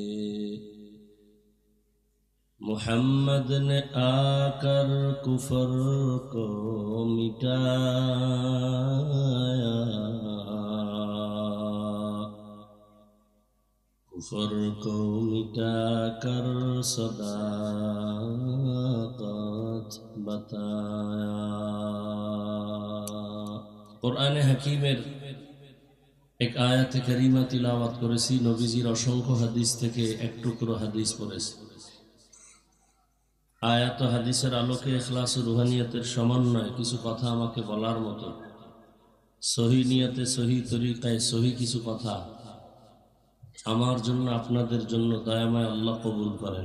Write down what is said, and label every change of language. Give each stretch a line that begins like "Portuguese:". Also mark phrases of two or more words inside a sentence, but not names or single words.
Urdu: محمد نے آ کر کفر کو مٹایا، کفر کو مٹا کر صداقت بتایا.
Bangla: কোরআনে হাকিমের এক আয়াতে কারিমা তিলাওয়াত করেছি, নবীজির অসংখ্য হাদিস থেকে এক টুকরো হাদিস পড়েছি। আয়াত ও হাদিসের আলোকে ইখলাস ও রুহানিয়তের সমন্বয়ে কিছু কথা আমাকে বলার মতো, সহি নিয়তে সহি তরিকায় সহি কিছু কথা আমার জন্য আপনাদের জন্য দয়াময় আল্লাহ কবুল করেন।